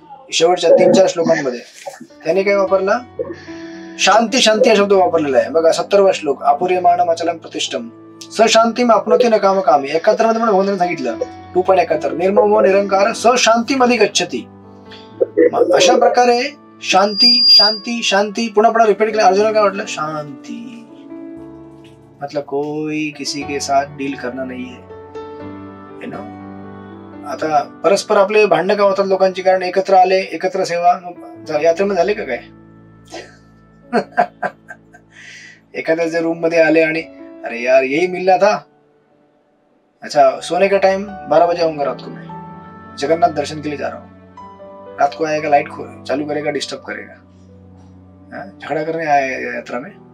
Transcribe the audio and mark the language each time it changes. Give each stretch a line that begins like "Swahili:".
Marathi: शेवटच्या 3-4 श्लोकांमध्ये त्यांनी काय वापरला, शांती शांती हा शब्द वापरलेला आहे बघा.
Sanskrit: 70वा श्लोक, अपूर्यमाणम अचलम प्रतिष्ठम सशांतीम आपनोति न काम कामी.
Marathi: 71 मध्ये पण भगवंतांनी सांगितलं 2.71
Sanskrit: निर्ममो निरंकार सशांतीमध्ये गच्छति.
Marathi: अशा प्रकारे शांती शांती शांती पुन्हा पुन्हा रिपीट केलं. अर्जुनाला काय वाटलं,
Hindi: शांती मतलब कोई किसी के साथ डील करना नहीं है,
English: You know.
Marathi: आता परस्पर आपले भांडणं का होतात लोकांची, कारण एकत्र आले, एकत्र सेवा. यात्रेमध्ये झाले का काय एखाद्याच्या रूम मध्ये आले आणि
Hindi: अरे यार यही मिलना था, अच्छा सोने का टाइम 12 बजे आऊंगा रात को, मैं जगन्नाथ दर्शन के लिए जा रहा हूँ, रात को आएगा लाइट चालू करेगा, डिस्टर्ब करेगा, झगड़ा करने आया यात्रा में.